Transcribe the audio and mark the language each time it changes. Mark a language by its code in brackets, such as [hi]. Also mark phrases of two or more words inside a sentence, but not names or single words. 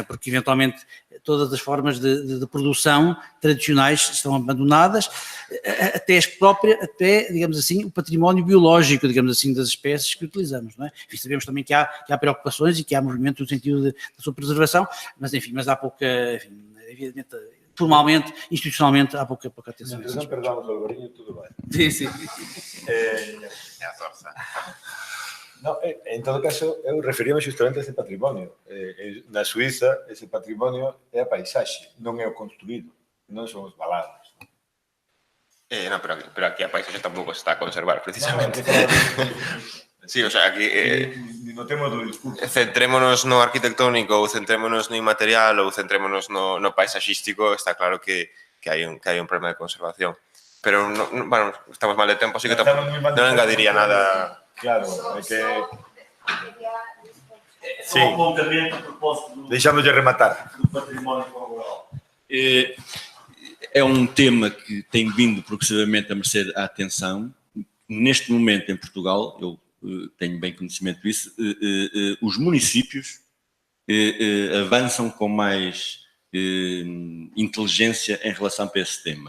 [pt] Porque eventualmente todas as formas de produção tradicionais estão abandonadas, até, digamos assim, o património biológico, digamos assim, das espécies que utilizamos, não é? E sabemos também que há preocupações e que há movimento no sentido da sua preservação, mas enfim, há pouca, enfim, evidentemente, formalmente, institucionalmente, há pouca atenção. Se não perdamos o Alvarinho, tudo Sim, bem. sim. [gl] No, en todo caso, eu referíame justamente a ese patrimonio. Na Suiza, ese patrimonio é a paisaxe, non é o construído, non son os valados. No, pero aquí a paisaxe tampouco se está a conservar, precisamente. Sí, [es] o sea, [gl] aquí... no temos do discurso. Centrémonos no arquitectónico ou centrémonos no inmaterial ou centrémonos no paisaxístico, está claro que hai un problema de conservación. Pero, bueno, estamos mal de tempo, así que non engadiría nada... Claro, é que... Sí, deixamos de rematar. [pt] Do património rural. É um tema que tem vindo progressivamente a merecer a atenção. Neste momento, em Portugal, eu tenho bem conhecimento disso, os municípios avançam com mais inteligência em relação para esse tema.